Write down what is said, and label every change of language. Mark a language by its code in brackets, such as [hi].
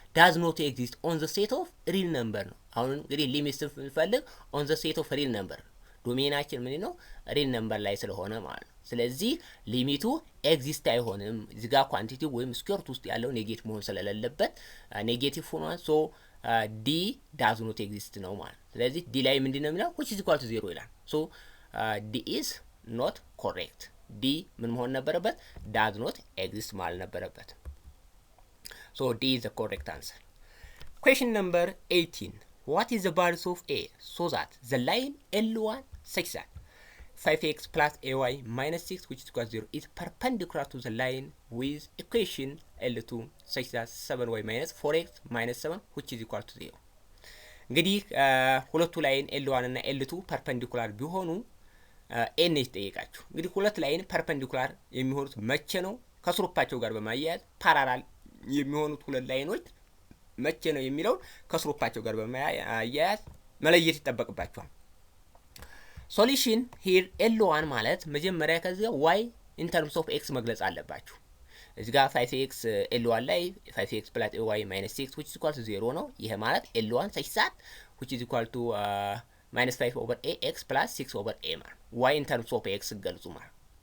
[en] does not exist on the set of real number [am] ነው። አሁን እንግዲህ ሊሚት ስንፈልግ [en] on the set of real number [am] ዶሜናችን ምንድነው ሪል ነምበር ላይ ስለሆነ ማለት ነው። ስለዚህ ሊሚቱ ኤግዚስት አይሆንም። እዚህ ጋር ኳንቲቲ ወይም ስኩዌር ሩት ውስጥ ያለው ኔጌቲቭ መሆን ስለሌለበት ኔጌቲቭ ሆኗል። ሶ ዲ ዳዝ ኖት ኤግዚስት ነው ማለት ነው። ስለዚህ ዲ ላይ ምንድነው የሚለው [en] which is equal to 0 [am] ይላል። ሶ ዲ [en] is not correct። [am] ዲ ምን መሆን ነበረበት? [en] ዳዝ ኖት ኤግዚስት [am] ማለት ነበረበት። [en] ሶ ዲ is the correct answer። question number 18 what is the values of a so that the line L1 such that 5x plus ay minus 6 which is equal to 0 is perpendicular to the line with equation L2 such that 7y minus 4x minus 7 which is equal to 0። [am] እንግዲህ ሁለቱ ላይን L1 እና L2 ፐርፐንዲኩላር ቢሆኑ ኤን ይጠይቃችሁ። እንግዲህ ሁለት ላይን ፐርፐንዲኩላር የሚሆኑት መቼ ነው? ከስሎፓቸው ጋር በማያያዝ ፓራላል የሚሆኑት ሁለት ላይኖች መቼ ነው የሚለው ከስሎፓቸው ጋር በማያያዝ መለየት ይጠበቅባችኋል። ሶሉሽን ሂር L1 ማለት መጀመሪያ ከዚህ [en] y in terms of x [am] መግለጽ አለባችሁ። እዚህ ጋር 5x L1 ላይ [en] 5x plus ay minus 6 which is equal to 0 [am] ነው። ይሄ ማለት L1 [en] such that which is equal to minus 5 over ax plus 6 over a [am] ማለት y in terms of x ገልጹ ማለት